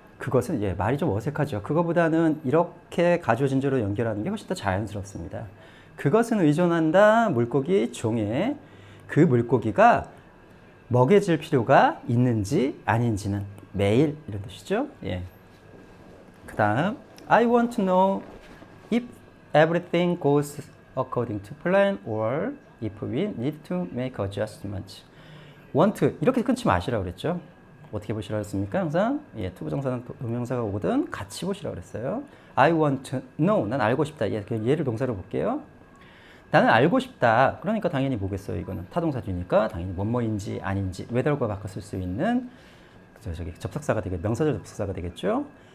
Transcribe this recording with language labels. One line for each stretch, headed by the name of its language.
Korean: 그것은 예, 말이 좀 어색하죠. 그거보다는 이렇게 가주어진주로 연결하는 게 훨씬 더 자연스럽습니다. 그것은 의존한다 물고기 종에 그 물고기가 먹여질 필요가 있는지 아닌지는 매일 이런 뜻이죠. 예. 그 다음
English: I want to know if everything goes according to plan or if we need to make adjustments.
Korean: want 이렇게 끊지 마시라고 그랬죠. 어떻게 보시라고 했습니까? 항상 예, 투부정사는 동명사가 오거든 같이 보시라고 그랬어요.
English: I want to know.
Korean: 난 알고 싶다. 예, 얘를 동사로 볼게요. 나는 알고 싶다. 그러니까 당연히 뭐겠어요. 이거는 타동사 뒤니까 당연히 뭐뭐인지 아닌지 whether과 바꿔 쓸 수 있는 접속사가 되겠 명사절 접속사가 되겠죠.